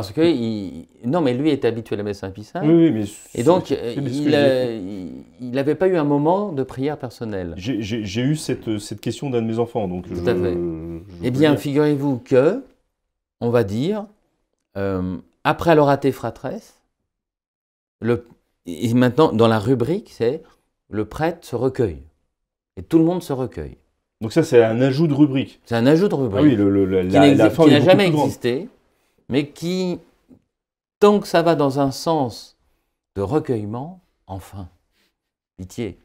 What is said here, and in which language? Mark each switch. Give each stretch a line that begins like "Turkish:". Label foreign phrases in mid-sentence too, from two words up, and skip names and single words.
French: Parce que non, mais lui est habitué à la messe Saint-Pie V. Oui, oui, mais et donc, il n'avait pas eu un moment de prière personnelle. J'ai eu cette question d'un de mes enfants. Donc tout à fait. Eh bien, figurez-vous que, on va dire, après l'
Latin: Orate Fratres,
French: et maintenant, dans la rubrique, c'est le prêtre se recueille. Et tout le monde se recueille. Donc ça, c'est un ajout de rubrique. C'est un ajout de rubrique. Ah oui, qui n'a jamais existé, mais qui, tant que ça va dans un sens de recueillement, enfin, pitié.